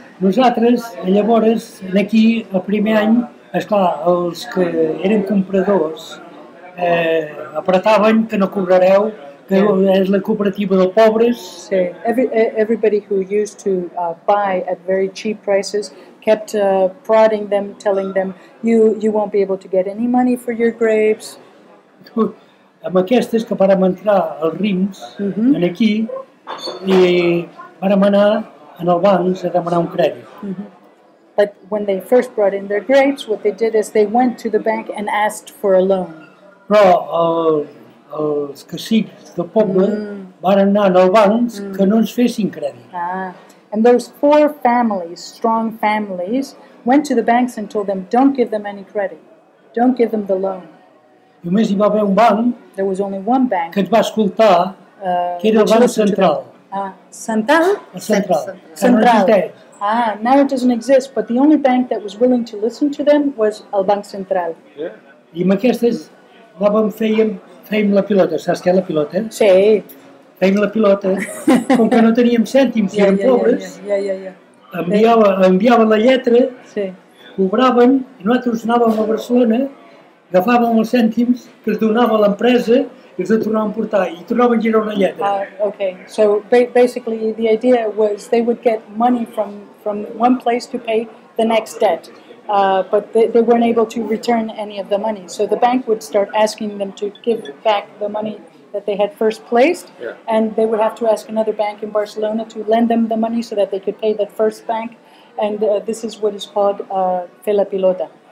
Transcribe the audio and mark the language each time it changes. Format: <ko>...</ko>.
<ca>Nosaltres, llavors, aquí, el primer any, esclar, els que eren compradors apretaven que no cobrareu, que és la cooperativa de pobres. Sí.</ca> <en>Everybody who used to buy at very cheap prices kept prodding them, telling them, you won't be able to get any money for your grapes.</en> <ca>Amb aquestes que vàrem entrar als rims, aquí, i vàrem anar en el banc a demanar un crèdit.</ca> <en>But when they first brought in their grapes, what they did is they went to the bank and asked for a loan.</en> <ca>Però els cacics del poble van anar al banc que no ens fessin crèdit.</ca> <en>And those 4 families, strong families, went to the banks and told them, don't give them any credit. Don't give them the loan.</en> <ca>Només hi va haver un banc</ca> <en>There was only one bank.</en> <ca>que ens va escoltar, que era el Banc Central. Central? El Central. Central.</ca> <en>Now it doesn't exist, but the only bank that was willing to listen to them was el Banc Central.</en> <ca>I amb aquestes fèiem la pilota. Saps què és la pilota? Sí. Fèiem la pilota. Com que no teníem cèntims i érem pobres, enviaven la lletra, cobraven, i nosaltres anàvem a Barcelona, agafàvem els cèntims que es donava a l'empresa i els tornaven a portar i tornaven a girar una lletra.</ca> <en>Okay, so basically the idea was they would get money from one place to pay the next debt, but they weren't able to return any of the money. So the bank would start asking them to give back the money that they had first placed, and they would have to ask another bank in Barcelona to lend them the money so that they could pay that first bank, and this is what is called fer la pilota.</en>